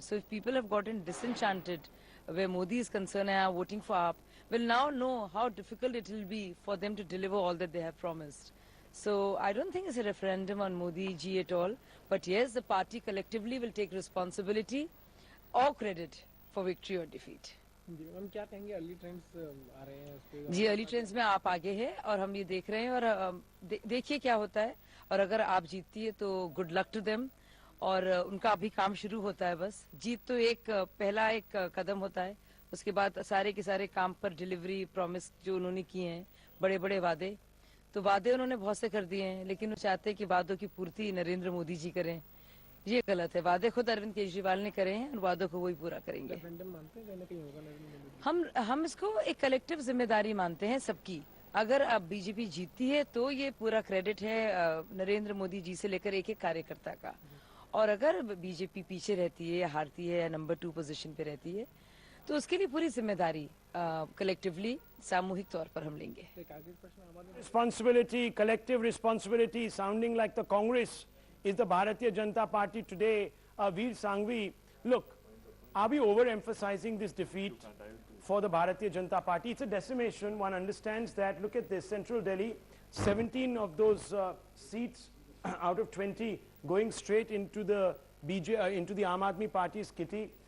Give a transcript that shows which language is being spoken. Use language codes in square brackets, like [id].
[en] So if people have gotten disenchanted where Modi is concerned and are voting for AAP, will now know how difficult it will be for them to deliver all that they have promised. So I don't think it's a referendum on Modi ji at all. But yes, the party collectively will take responsibility or credit for victory or defeat. [hi] हम क्या कहेंगे early trends आ रहे हैं इस पे? जी, early trends में आप आगे हैं और हम ये देख रहे हैं, और देखिए क्या होता है, और अगर आप जीतती है तो [en] good luck to them, [hi] और उनका अभी काम शुरू होता है. बस जीत तो पहला एक कदम होता है, उसके बाद सारे के सारे काम पर डिलीवरी प्रॉमिस जो उन्होंने किए हैं, बड़े बड़े वादे, तो वादे उन्होंने बहुत से कर दिए हैं, लेकिन वो चाहते हैं कि वादों की पूर्ति नरेंद्र मोदी जी करें. ये गलत है. वादे खुद अरविंद केजरीवाल ने करे हैं और वादों को वही पूरा करेंगे. हम इसको एक कलेक्टिव जिम्मेदारी मानते हैं सबकी. अगर अब बीजेपी जीतती है तो ये पूरा क्रेडिट है नरेंद्र मोदी जी से लेकर एक एक कार्यकर्ता का, और अगर बीजेपी पीछे रहती है या हारती है या नंबर 2 पोजीशन पे रहती है तो उसके लिए पूरी जिम्मेदारी कलेक्टिवली सामूहिक तौर पर हम लेंगे. [en] Responsibility, collective responsibility, sounding like the Congress is the Bharatiya Janata Party today. Veer Sanghvi, look, are we overemphasizing this defeat for the Bharatiya Janata Party? It's a decimation. One understands that. Look at this, Central Delhi, 17 of those seats out of 20 going straight into the into the Aam Aadmi Party's kitty.